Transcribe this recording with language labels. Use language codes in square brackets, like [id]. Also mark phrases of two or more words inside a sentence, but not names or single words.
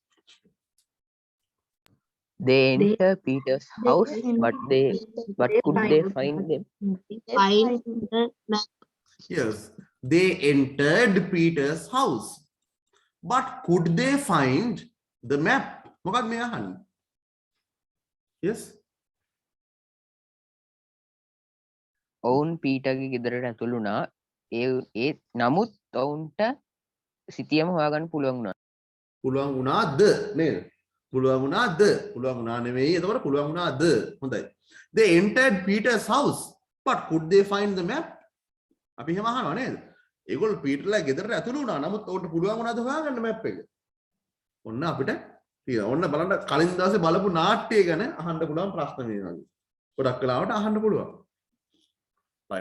[en] They enter Peter's house, but could they find them? Find the map. Yes. They entered Peter's house. But could they find the map? [si] මොකක්ද මේ අහන්නේ? Yes. ඔවුන් පීටර්ගේ ගෙදරට ඇතුළු වුණා. ඒ නමුත් ඔවුන්ට සිතියම හොයාගන්න පුළුවන් වුණා. පුළුවන් වුණාද නේද? පුළුවන් වුණාද? පුළුවන් වුණා නෙවෙයි. එතකොට පුළුවන් වුණාද? හොඳයි. [en] They entered Peter's house, but could they find the map? [si] අපි එහෙම අහනවා නේද? ඒගොල්ලෝ පීටර්ලා ගෙදරට ඇතුළු වුණා. නමුත් ඔවුන්ට පුළුවන් වුණාද හොයාගන්න මැප් එක? ඔන්න අපිට තියෙනවා. ඔන්න බලන්න කලින් දවසේ බලපු නාට්‍යය ගැන අහන්න පුළුවන් ප්‍රශ්න මේ වගේ. ගොඩක් වෙලාවට අහන්න පුළුවන්. right.